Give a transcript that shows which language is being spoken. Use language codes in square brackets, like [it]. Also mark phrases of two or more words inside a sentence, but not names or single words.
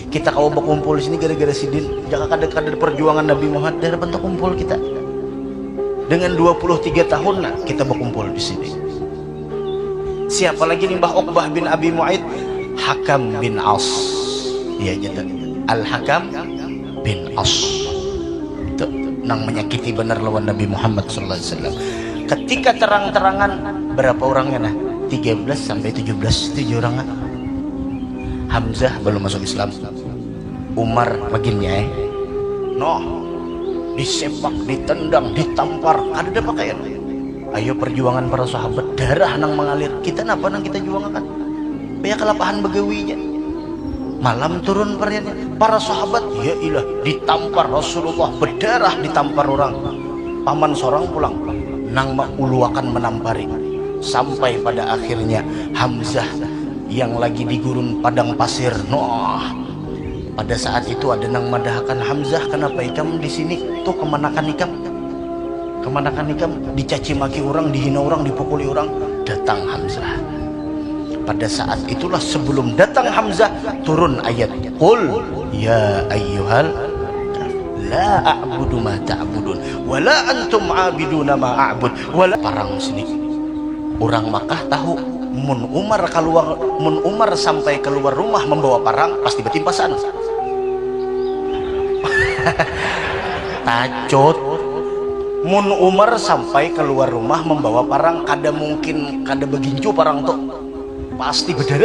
[bjn] Kita kau berkumpul di sini gara-gara sidin. Jangan kader-kader perjuangan Nabi Muhammad dari bentuk kumpul kita. Dengan 23 tahun nah, kita berkumpul di sini. Siapa lagi nih Mbah Uqbah bin Abi Mu'aid? Hakam bin As. Ya jadi Al-Hakam bin As. Itu nang menyakiti benar lawan Nabi Muhammad [ar] صلى الله عليه وسلم. [bjn] Ketika terang-terangan berapa orangnya nah? 13 sampai 17 orang. Hamzah belum masuk Islam. Umar baginnya noh disepak, ditendang, ditampar, ada pakaian. Ayo perjuangan para sahabat, darah nang mengalir. Kita napa nang kita juangkan? Banyak kelapahan begawinya. Malam turun perniannya. Para sahabat, [ar] يا إله, [bjn] ditampar Rasulullah, berdarah ditampar orang. Paman seorang pulang, nang uluakan menampari. Sampai pada akhirnya Hamzah yang lagi di gurun padang pasir. Noh. Pada saat itu ada nang madahkan Hamzah, kenapa ikam di sini? Tuh kemanakan ikam? Kemanakan ikam? Dicaci maki orang, dihina orang, dipukuli orang. Datang Hamzah. Pada saat itulah sebelum datang Hamzah turun ayat [ar] قل يا أيها لا أعبد ما تعبدون ولا أنتم عابدون ما أعبد. [bjn] Wala parang sini. Orang Makkah tahu mun Umar sampai keluar rumah membawa parang pasti betimpasan. Tacut mun Umar sampai keluar rumah membawa parang kada mungkin kada begincu parang tuh pasti berdarah.